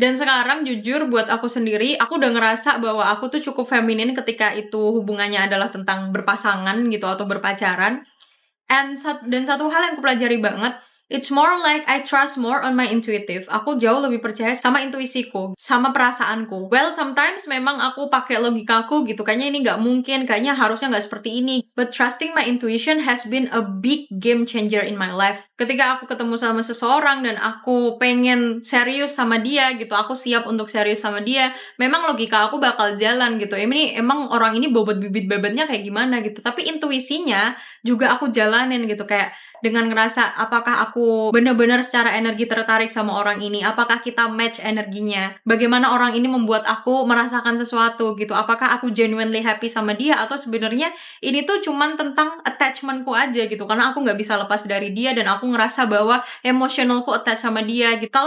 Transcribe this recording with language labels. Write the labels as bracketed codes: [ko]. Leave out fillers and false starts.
[id] Dan sekarang jujur buat aku sendiri, aku udah ngerasa bahwa aku tuh cukup feminin ketika itu hubungannya adalah tentang berpasangan gitu atau berpacaran. Dan satu hal yang aku pelajari banget, [en] it's more like I trust more on my intuitive. [id] Aku jauh lebih percaya sama intuisiku, sama perasaanku. [en] Well, sometimes [id] memang aku pakai logikaku gitu, kayaknya ini nggak mungkin, kayaknya harusnya nggak seperti ini. [en] But trusting my intuition has been a big game changer in my life. [id] Ketika aku ketemu sama seseorang dan aku pengen serius sama dia gitu, aku siap untuk serius sama dia, memang logika aku bakal jalan gitu. Ini emang orang ini bobot bibit bebetnya kayak gimana gitu. Tapi intuisinya juga aku jalanin gitu, kayak dengan ngerasa apakah aku benar-benar secara energi tertarik sama orang ini, apakah kita match energinya, bagaimana orang ini membuat aku merasakan sesuatu gitu, apakah aku genuinely happy sama dia, atau sebenarnya ini tuh cuman tentang attachmentku aja gitu, karena aku nggak bisa lepas dari dia dan aku ngerasa bahwa emotionalku attach sama dia gitu.